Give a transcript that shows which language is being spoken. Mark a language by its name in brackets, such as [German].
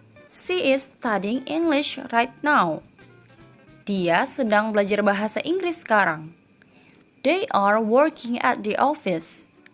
[English] She is studying English right now. [Indonesian] Dia sedang belajar bahasa Inggris sekarang. [English] They are working at the office.